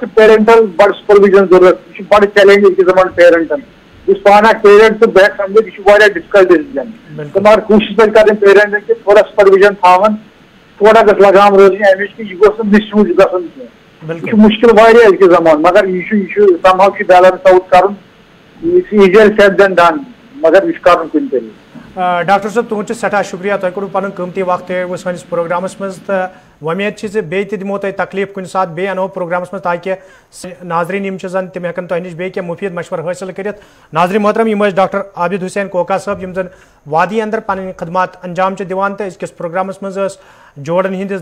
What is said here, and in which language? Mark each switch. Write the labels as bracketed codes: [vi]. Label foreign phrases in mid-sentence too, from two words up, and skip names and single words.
[ks] چھُ پیرنٹل بڑٕ سُپروِجن ضروٗرت یہِ چھُ بڑٕ چیلینج أزکِس زمانہٕ پیرنٹن یُس پانہٕ اکھ پیرنٹ تہٕ بہٕ ہیٚکہٕ سمجھِتھ یہِ چھُ واریاہ [en] difficult decision [ks] تہٕ مگر کوٗشِش پزِ کرٕنۍ پیرنٹن کہِ تھوڑا سُپروِجن تھاوان تھوڑا گژھِ لگام روزٕنۍ امِچ کہِ یہِ گوٚژھ نہٕ مِس یوٗز گژھُن کینٛہہ یہِ چھُ مُشکِل واریاہ أزکِس زمانہٕ مگر یہِ چھُ سم ہاو چھُ [en] balance out [ks] کرُن یہِ چھُ [en] easier said than done [ks] مگر یہِ چھُ کرُن کُنہِ طریقہٕ ڈاکٹر صٲب تُہُنٛد چھُ سٮ۪ٹھاہ شُکریہ تۄہہِ کوٚروٕ پنُن قۭمتی وقت ہٲووٕ سٲنِس پروگرامس منٛز تہٕ وۄمید چھِ زِ بیٚیہِ تہِ دِمو تۄہہِ تکلیٖف کُنہِ ساتہٕ بیٚیہِ اَنو پروگرامس منٛز تاکہِ ناظریٖن یِم چھِ زن تِم ہٮ۪کن تۄہہِ نِش بیٚیہِ کینٛہہ مُفیٖد مشورٕ حٲصِل کٔرِتھ ناظریٖن محترم یِم ٲسۍ ڈاکٹر عابد حُسین کوکا صٲب یِم زن وادی انٛدر پنٕنۍ خدمات انجام چھِ دِوان تہٕ أزکِس پروگرامس منٛز ٲس جوڑن ہِنٛدِس